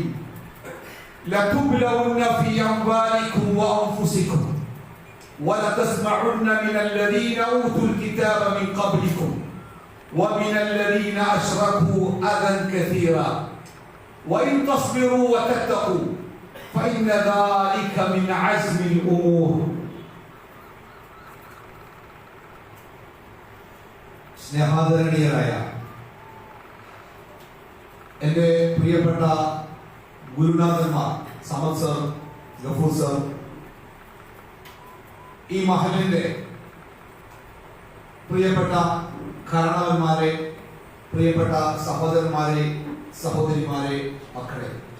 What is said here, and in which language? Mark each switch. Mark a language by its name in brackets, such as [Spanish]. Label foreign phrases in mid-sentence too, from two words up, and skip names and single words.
[Arabic] لتبلون في أموالكم وأنفسكم ولتسمعن من الذين أوتوا الكتاب من قبلكم ومن الذين أشركوا أذى كثيرا وإن تصبروا وتتقوا فإن ذلك من عزم الأمور. [Malayalam] സ്നേഹാദരണീയരായ എൻ്റെ പ്രിയപ്പെട്ട ഗുരുനാഥന്മാർ, സമദ് സർ, ഗഫൂർ സർ, ഈ മഹലിന്റെ പ്രിയപ്പെട്ട കാരണവന്മാരെ, പ്രിയപ്പെട്ട സഹോദരന്മാരെ, സഹോദരിമാരെ, മക്കളെ,